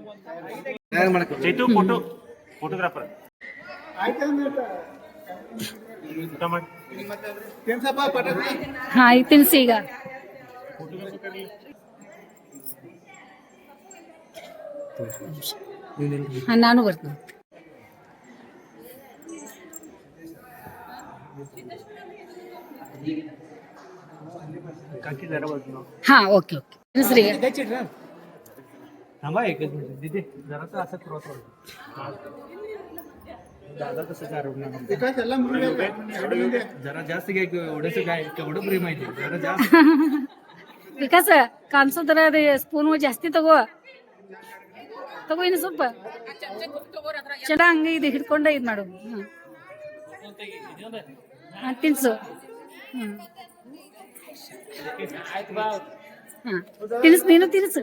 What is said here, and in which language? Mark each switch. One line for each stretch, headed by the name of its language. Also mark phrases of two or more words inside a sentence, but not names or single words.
Kannada: ಫೋಟೋಗ್ರಾಫರ್ ಹಾ ಈಗ ತಿನ್ಸಿ ಈಗ. ಹಾ ನಾನು ಬರ್ತೀನಿ.
Marathi: हा
English: OK OK
Marathi: दुसरी थांबा एकच मिनिट दीदी जरासं असं क्रॉस दादा कसं काय जरा जास्त घ्या एवढंच काय केवढं प्रेम आहे ते जरा जास्त
Kannada: विकास ಕಾಣಿಸೋದ್ರ ಅದೇ ಸ್ಪೂನ್ ಜಾಸ್ತಿ ತಗೋ ಇನ್ನು ಸ್ವಲ್ಪ ಚಟ ಹಂಗೆ ಇದು ಹಿಡ್ಕೊಂಡ ಇದು ಮಾಡು. ತಿನ್ಸು. ತಿನ್ಸು ನೀನು ತಿನ್ಸು.